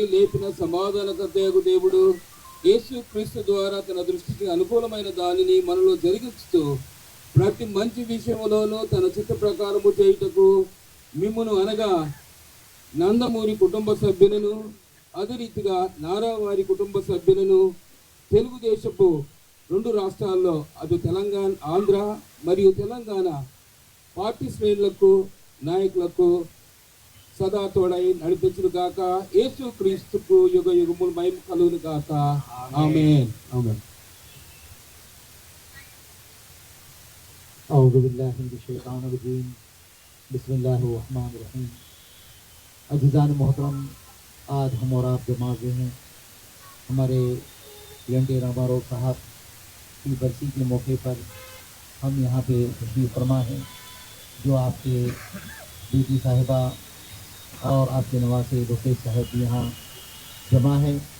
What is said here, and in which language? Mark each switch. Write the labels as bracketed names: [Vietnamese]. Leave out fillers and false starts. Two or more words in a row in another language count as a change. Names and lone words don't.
[Telugu] లేపిన సమాధానకర్తయగు దేవుడు యేసు క్రీస్తు ద్వారా తన దృష్టికి అనుకూలమైన దానిని మనలో జరిగిస్తూ ప్రతి మంచి విషయంలోనూ తన చిత్త ప్రకారము చేయుటకు మిమ్మును అనగా నందమూరి కుటుంబ సభ్యులను, అదే రీతిగా నారా వారి కుటుంబ సభ్యులను తెలుగుదేశపు 2 రాష్ట్రాల్లో అటు తెలంగాణ, ఆంధ్ర మరియు తెలంగాణ పార్టీ శ్రేణులకు, నాయకులకు సదా తోడై నడిపించును గాక. యేసు క్రీస్తుకు యుగ యుగములు మహిమ కలుగును గాక. ఆమేన్. ఆమేన్. [Arabic] أعوذ بالله من الشيطان الرجيم. بسم الله الرحمن الرحيم. [Urdu] عزیزان محترم، آج ہم اور آپ جمع ہوئے ہیں ہمارے این.ٹی. راماراؤ صاحب کی برسی کے موقع پر۔ ہم یہاں پے تشریف فرما ہیں، جو آپ کے بیٹی صاحبہ اور آپ کے نواسے رفے صاحب بھی یہاں جمع ہیں.